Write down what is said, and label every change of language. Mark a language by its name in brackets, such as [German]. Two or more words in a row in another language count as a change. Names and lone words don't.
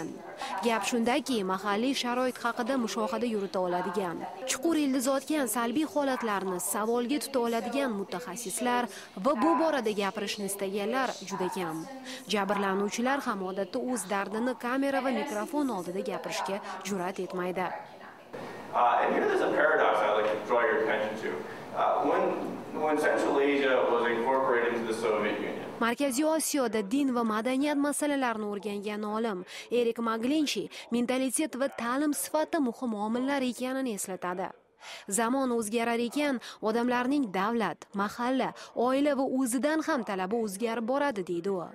[Uzbek] Gap shundaki, mahalliy sharoit haqida mushohada yurita oladigan, chuqur ildiz otgan salbiy holatlarni savolga tuta oladigan mutaxassislar va bu borada gapirishni istaganlar juda kam. Jabrlanuvchilar ham odatda o'z dardini kamera va mikrofon oldida gapirishga jur'at etmaydi. [English] And here there's a paradox I'd like to draw your attention to. When Central Asia was incorporated into the Soviet Union, [Uzbek] Markaziy Osiyoda din va madaniyat masalalarini o'rgangan olim Erik Maglinchi mentalitet va ta'lim sifati muhim omillar ekanini eslatadi. Zamon o'zgarar ekan, odamlarning davlat, mahalla, oila va o'zidan ham talabi o'zgarib boradi, deydi u.